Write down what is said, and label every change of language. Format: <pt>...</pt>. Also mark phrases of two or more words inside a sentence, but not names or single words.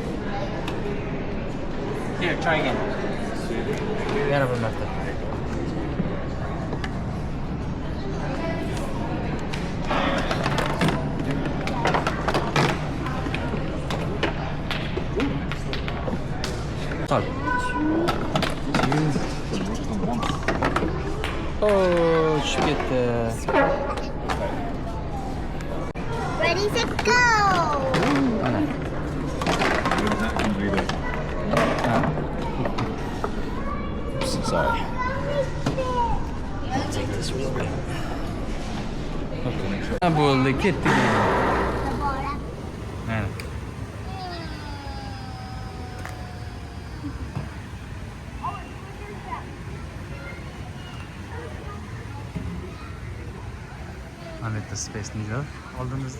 <en>Here, try again.</en> <uz>Yana bir marta. Sol. Oh, tushib ketdi.</uz> <en>Ready to go.</en> <uz>Mana. Sorry.</uz> <en>Take this real quick.</en> <uz>Okay. Bo'ldi, ketdik. Mana. Mana bitta Space Needle oldimizda.</uz>